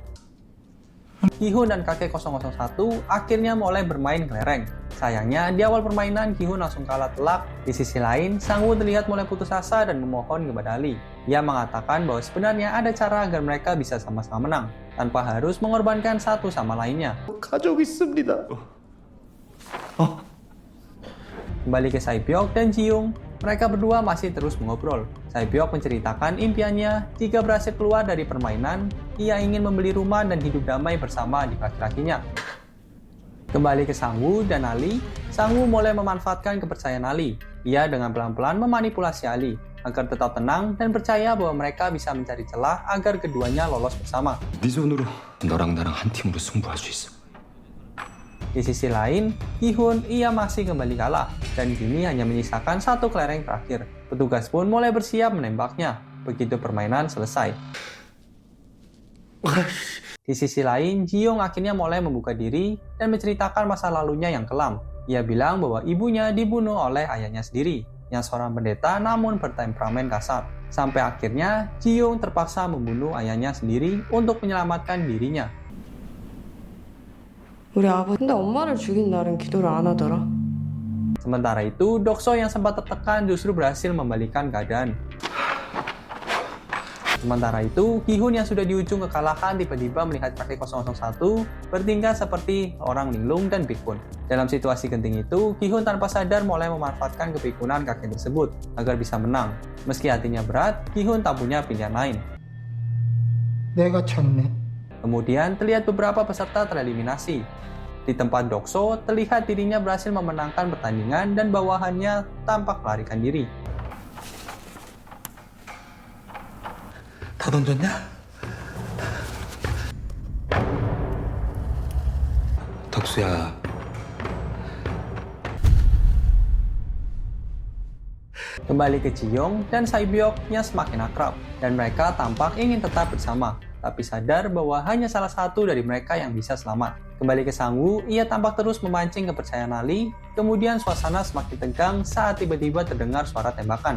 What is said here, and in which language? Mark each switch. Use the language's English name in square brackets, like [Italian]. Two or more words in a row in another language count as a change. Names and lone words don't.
[Indonesian] Gi-hun dan kakek 001 akhirnya mulai bermain kelereng. Sayangnya, di awal permainan Gi-hun langsung kalah telak. Di sisi lain, Sang-woo terlihat mulai putus asa dan memohon kepada Ali. Ia mengatakan bahwa sebenarnya ada cara agar mereka bisa sama-sama menang, tanpa harus mengorbankan satu sama lainnya. [Korean] 가족 있습니다. [Indonesian] Kembali ke Sae-byeok dan Ji-young, mereka berdua masih terus mengobrol. Sae-byeok menceritakan impiannya jika berhasil keluar dari permainan, ia ingin membeli rumah dan hidup damai bersama adik laki-lakinya. Kembali ke Sang-woo dan Ali, Sang-woo mulai memanfaatkan kepercayaan Ali. Ia dengan pelan-pelan memanipulasi Ali agar tetap tenang dan percaya bahwa mereka bisa mencari celah agar keduanya lolos bersama. [Korean] 네 손으로 너랑 나랑 한 팀으로 승부할 수 있어. [Indonesian] Di sisi lain, Gi-hun ia masih kembali kalah dan kini hanya menyisakan 1 kelereng terakhir. Petugas pun mulai bersiap menembaknya begitu permainan selesai. Di sisi lain, Ji-young akhirnya mulai membuka diri dan menceritakan masa lalunya yang kelam. Ia bilang bahwa ibunya dibunuh oleh ayahnya sendiri, yang seorang pendeta namun bertemperamen kasar. Sampai akhirnya, Ji-young terpaksa membunuh ayahnya sendiri untuk menyelamatkan dirinya. [Korean] 우리 아버지. 근데 엄마를 죽인 날은 기도를 안 하더라. [Indonesian] Sementara itu, Dokso yang sempat tertekan justru berhasil membalikan keadaan. Sementara itu, Gi-hun yang sudah di ujung kekalahan tiba-tiba melihat kakek 001 bertingkah seperti orang linglung dan pikun. Dalam situasi genting itu, Gi-hun tanpa sadar mulai memanfaatkan kepikunan kakek tersebut agar bisa menang. Meski hatinya berat, Gi-hun tak punya pilihan lain. [Korean] 내가 쳤네. [Indonesian] Kemudian terlihat beberapa peserta tereliminasi. Di tempat Dokso, terlihat dirinya berhasil memenangkan pertandingan dan bawahannya tampak melarikan diri. [Korean] 다 던졌냐? 덕수야, [Indonesian] Kembali ke Ji-young dan Sae-byeok yang semakin akrab, dan mereka tampak ingin tetap bersama, tapi sadar bahwa hanya salah satu dari mereka yang bisa selamat. Kembali ke Sang-woo, ia tampak terus memancing kepercayaan Ali, kemudian suasana semakin tegang saat tiba-tiba terdengar suara tembakan.